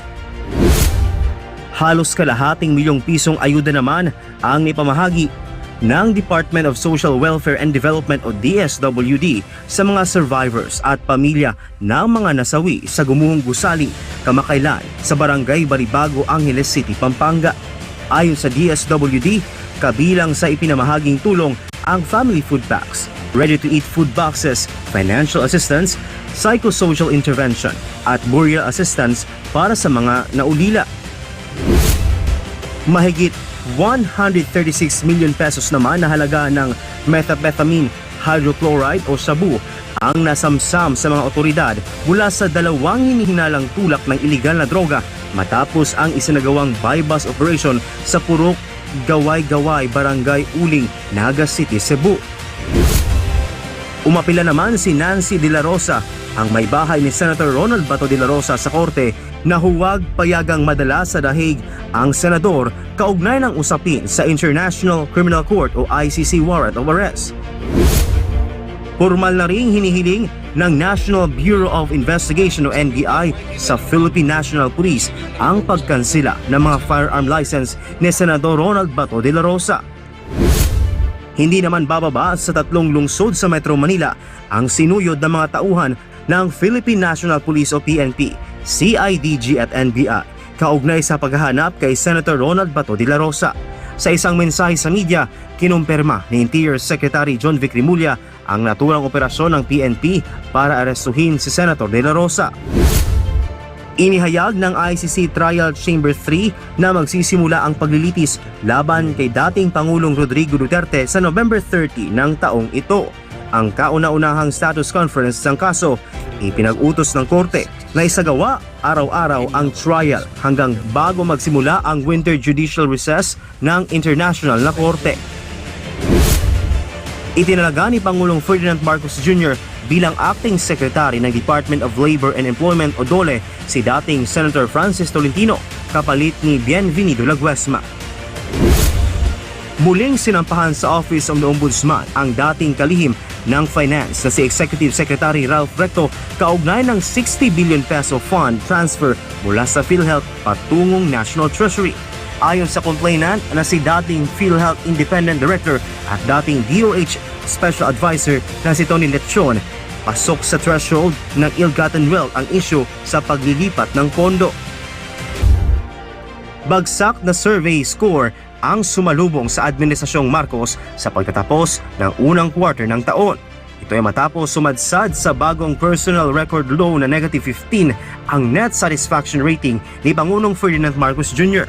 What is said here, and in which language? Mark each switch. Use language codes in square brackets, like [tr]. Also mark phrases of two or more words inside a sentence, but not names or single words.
[tl] Halos kalahating milyong pisong ayuda naman ang ipamahagi ng Department of Social Welfare and Development o DSWD sa mga survivors at pamilya ng mga nasawi sa gumuhong gusali kamakailan sa barangay Balibago, Angeles City, Pampanga. Ayon sa DSWD, kabilang sa ipinamahaging tulong ang [en] family food packs, ready-to-eat food boxes, financial assistance, psychosocial intervention [tl] at [en] burial assistance [tl] para sa mga naulila. Mahigit [en] 136 million pesos [tl] naman na halaga ng [en] methamphetamine hydrochloride [tl] o shabu ang nasamsam sa mga otoridad mula sa 2 hinihinalang tulak ng iligal na droga matapos ang isinagawang [en] buy-bust operation [tl] sa Purok Gaway-Gaway, Barangay Uling, Naga City, Cebu. Umapila naman si Nancy De La Rosa, ang may bahay ni Senator Ronald Bato de la Rosa sa korte na huwag payagang madala sa dahig ang senador kaugnay ng usapin sa International Criminal Court o ICC [en] warrant of arrest. [tl] Formal na ring hinihiling ng National Bureau of Investigation o NBI sa Philippine National Police ang pagkansela ng mga [en] firearm license [tl] ni Senador Ronald Bato de la Rosa. Hindi naman bababa sa 3 lungsod sa Metro Manila ang sinuyod ng mga tauhan ng Philippine National Police o PNP, CIDG at NBI kaugnay sa paghahanap kay Senator Ronald Bato de la Rosa. Sa isang mensahe sa media, kinumpirma ni Interior Secretary John Vic Rimulya ang naturang operasyon ng PNP para arestuhin si Senator de la Rosa. Inihayag ng ICC Trial Chamber 3 na magsisimula ang paglilitis laban kay dating Pangulong Rodrigo Duterte sa November 30 ng taong ito. Ang kauna-unahang [en] status conference [tl] ng kaso, ipinag-utos ng korte na isagawa araw-araw ang trial hanggang bago magsimula ang [en] winter judicial recess [tl] ng international na korte. Itinalaga ni Pangulong Ferdinand Marcos Jr. bilang acting secretary ng Department of Labor and Employment o DOLE si dating Senator Francis Tolentino kapalit ni Bienvenido Laguesma. Muling sinampahan sa Office of the Ombudsman ang dating kalihim ng Finance na si Executive Secretary Ralph Recto kaugnay ng [en] 60 billion peso fund transfer [tl] mula sa PhilHealth patungong National Treasury. Ayon sa complainant na si dating PhilHealth Independent Director at dating DOH Special Advisor na si Tony Lechon, pasok sa threshold ng [en] ill-gotten wealth [tl] ang issue sa paglilipat ng pondo. Bagsak na [en] survey score [tl] ang sumalubong sa Administrasyong Marcos sa pagtatapos ng unang quarter ng taon. Ito ay matapos sumadsad sa bagong [en] personal record low [tl] na -15 ang [en] net satisfaction rating [tl] ni Pangulong Ferdinand Marcos Jr.